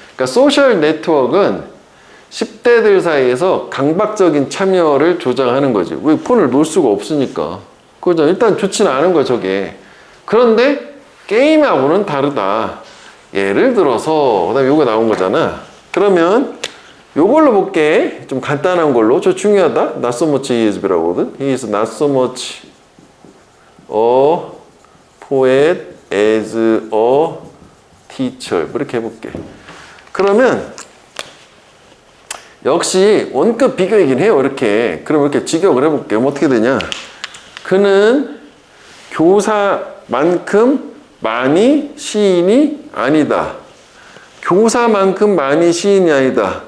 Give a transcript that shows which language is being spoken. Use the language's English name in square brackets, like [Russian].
[Korean] 그러니까 소셜 네트워크는 10대들 사이에서 강박적인 참여를 조장하는 거지. 왜 폰을 놓을 수가 없으니까. 그죠? 일단 좋지는 않은 거야, 저게. 그런데 게임하고는 다르다. 예를 들어서, 그 다음에 요거 나온 거잖아. 그러면 요걸로 볼게. 좀 간단한 걸로. 저 중요하다. [English] Not so much he is [Korean] 라고 하거든. [English] He is not so much a poet as a teacher. [Korean] 이렇게 해볼게. 그러면 역시 원급 비교이긴 해요. 이렇게. 그럼 이렇게 직역을 해볼게요. 어떻게 되냐. 그는 교사만큼 많이 시인이 아니다. 교사만큼 많이 시인이 아니다.